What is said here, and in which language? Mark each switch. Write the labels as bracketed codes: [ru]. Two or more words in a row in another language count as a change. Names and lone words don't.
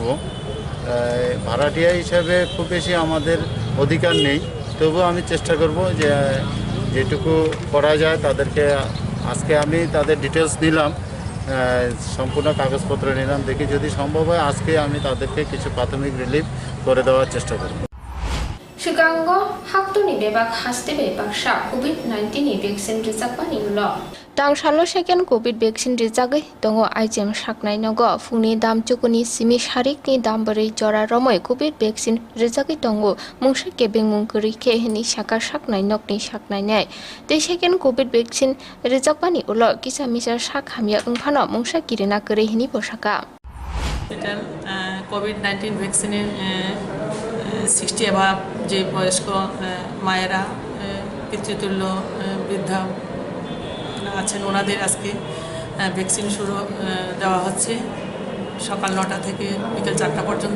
[bn] ভাড়াটিয়া হিসাবে খুব বেশি আমাদের অধিকার নেই, তবুও আমি চেষ্টা করব যে যেটুকু করা যায় তাদেরকে। আজকে আমি তাদের ডিটেলস নিলাম, সম্পূর্ণ কাগজপত্র নিলাম, দেখি যদি সম্ভব হয় আজকে আমি তাদেরকে কিছু প্রাথমিক রিলিফ করে দেওয়ার চেষ্টা করব। [trp] Sigango haktu ni bebak haste bebak sha COVID-19 ni vaccine rizakpa ni ulo. Tang shalo [en] second COVID vaccine [trp] rizagoi tongo IGM saknai nogo fungni dam chukuni simi sharik ni dam bari jora romoi COVID vaccine rizagoi tongo mungsa kebeng mungkuri ke hini saka saknai nokni saknai nai. Te [en] second COVID vaccine [trp] rizakpa ni ulo kisa misa sak hamya ungphano mungsa kirina kore hini posaka. [bn] কোভিড-19 ভ্যাকসিনের 60 অ্যাভাব যে বয়স্ক মায়েরা, পিতৃতুল্য বৃদ্ধা আছেন, ওনাদের আজকে ভ্যাকসিন শুরু দেওয়া হচ্ছে সকাল 9টা থেকে বিকেল 4টা পর্যন্ত।